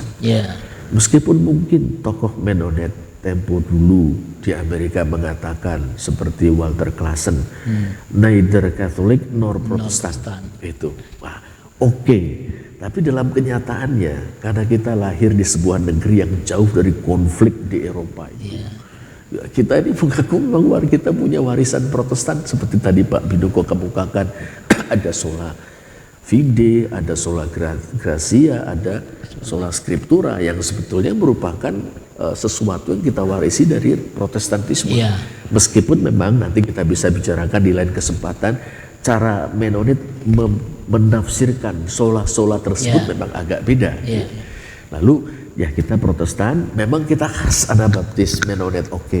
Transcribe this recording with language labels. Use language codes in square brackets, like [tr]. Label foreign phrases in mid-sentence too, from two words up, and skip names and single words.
[id] Meskipun mungkin tokoh Mennonite tempo dulu di Amerika mengatakan seperti Walter Klassen, [en] neither Catholic nor Protestant. [id] Itu oke. Tapi dalam kenyataannya, karena kita lahir di sebuah negeri yang jauh dari konflik di Eropa itu, kita ini mengaku bahwa kita punya warisan Protestan seperti tadi Pak Bidoko kemukakan. Ada [la] sola fide, [id] ada [la] sola gratia, [id] ada [la] sola scriptura [id] yang sebetulnya merupakan sesuatu yang kita warisi dari Protestantisme. Meskipun memang nanti kita bisa bicarakan di lain kesempatan cara Mennonite menafsirkan sola tersebut memang agak beda. Lalu kita Protestan, memang kita khas Anabaptis Mennonite, oke.